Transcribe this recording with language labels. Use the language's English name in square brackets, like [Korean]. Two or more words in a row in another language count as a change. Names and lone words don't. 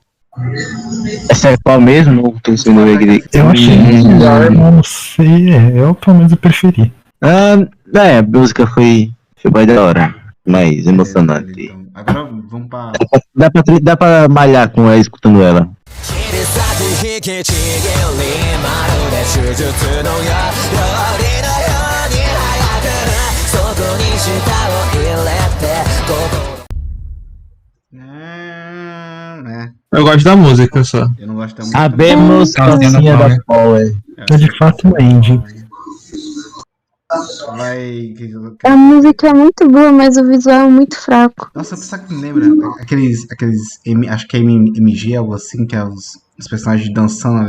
[Portuguese] Essa é qual mesmo? Não tô sem ver. Eu achei melhor, mas não sei. Eu pelo menos eu preferi. A música foi mais da hora. Mais emocionante. Então, agora vamos pra. Dá pra malhar com ela, escutando ela. [Japanese] 切り裂く引きちぎりまるで手術のよ料理のように早くそこに舌を入れて心 [Portuguese] Eu gosto da música só. Eu não gosto da música. Sabemos calcinha da Power. É de fato um ending. Vai. A música é muito boa, mas o visual é muito fraco. Nossa, sabe que me lembra? Aqueles acho que é MG, algo assim, que é os personagens dançando.